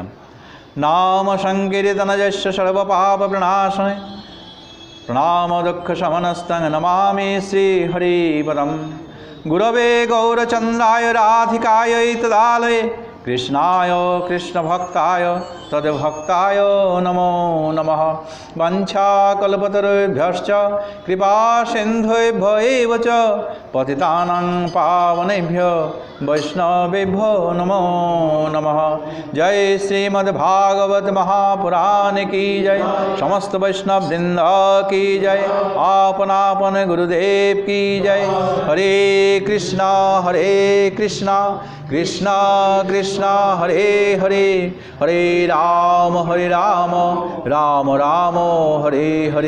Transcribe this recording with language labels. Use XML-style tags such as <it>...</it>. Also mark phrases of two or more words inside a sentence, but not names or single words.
<sa>নাম সংকীর্তনযস্য সর্বপাপ প্রণাশনে প্রণাম দুঃখ শমনস্তং নমামি শ্রী হরিপদম। গুরবে গৌরচন্দ্রায় রাধিকায় তদালয়ে কৃষ্ণায় কৃষ্ণভক্তায় তদ্ভক্তায় নমো নমঃ। বাঞ্ছাকল্পতরুভ্যশ্চ কৃপা সিন্ধুভ্য এব চ পতিতানাং পাবনেভ্যো বৈষ্ণবেভ্যো নমো নমঃ।</sa> <hi>জয় শ্রীমদ্ভাগবত महापुराण की जय। समस्त वैष्णव वृंद की जय। आपन आपन गुरुदेव की जय।</hi> <sa>हरे कृष्णा कृष्णा कृष्णा हरे हरे, हरे राम राम राम हरे हरे।</sa>